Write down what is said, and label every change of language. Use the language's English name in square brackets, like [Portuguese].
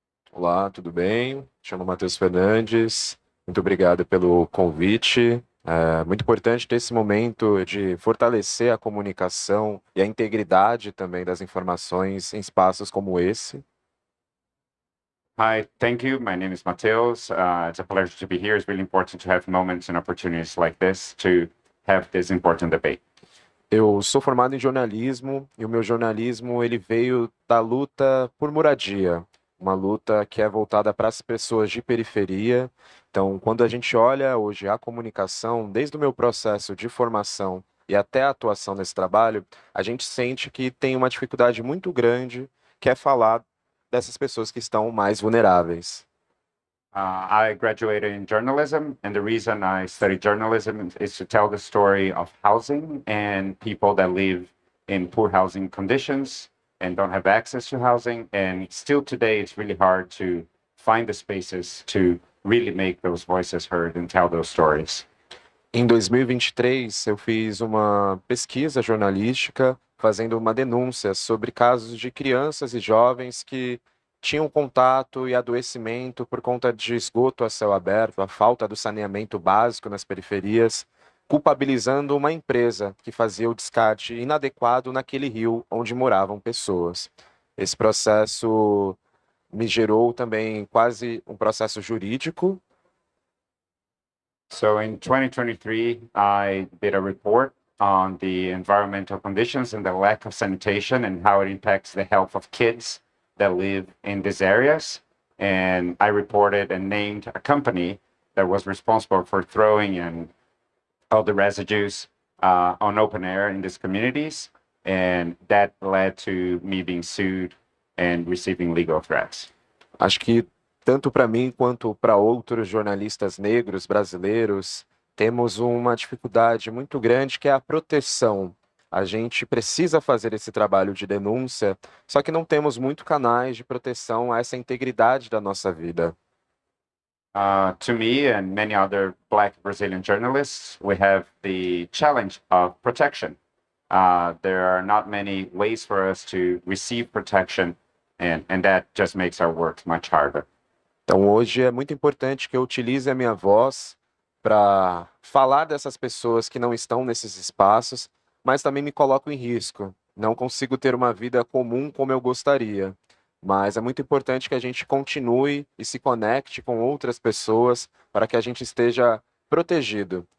[Portuguese] Olá, tudo bem? Chamo Matheus Fernandes. Muito obrigado pelo convite. É muito importante ter esse momento de fortalecer a comunicação e a integridade também das informações em espaços como esse. [English] Hi, thank you. My name is Mateus. It's a pleasure to be here. It's really important to have moments and opportunities like this to have this important debate. [Portuguese] Eu sou formado em jornalismo e o meu jornalismo ele veio da luta por moradia, uma luta que é voltada para as pessoas de periferia. Então, quando a gente olha hoje a comunicação, desde o meu processo de formação e até a atuação nesse trabalho, a gente sente que tem uma dificuldade muito grande que é falar dessas pessoas que estão mais vulneráveis. [English] I graduated in journalism, and the reason I studied journalism is to tell the story of housing and people that live in poor housing conditions and don't have access to housing. And still today, it's really hard to find the spaces to really make those voices heard and tell those stories. [Portuguese] Em 2023, eu fiz uma pesquisa jornalística fazendo uma denúncia sobre casos de crianças e jovens que tinham contato e adoecimento por conta de esgoto a céu aberto, a falta do saneamento básico nas periferias, culpabilizando uma empresa que fazia o descarte inadequado naquele rio onde moravam pessoas. Esse processo me gerou também quase um processo jurídico. [English] So in 2023, I did a report on the environmental conditions and the lack of sanitation and how it impacts the health of kids that live in these areas. And I reported and named a company that was responsible for throwing in all the residues on open air in these communities, and that led to me being sued and receiving legal threats. [Portuguese] Acho que tanto para mim quanto para outros jornalistas negros brasileiros, temos uma dificuldade muito grande que é a proteção. A gente precisa fazer esse trabalho de denúncia, só que não temos muito canais de proteção a essa integridade da nossa vida. [English] To me and many other Black Brazilian journalists, we have the challenge of protection. There are not many ways for us to receive protection, and that just makes our work much harder. [Portuguese] Então, hoje é muito importante que eu utilize a minha voz para falar dessas pessoas que não estão nesses espaços, mas também me coloco em risco. Não consigo ter uma vida comum como eu gostaria. Mas é muito importante que a gente continue e se conecte com outras pessoas para que a gente esteja protegido.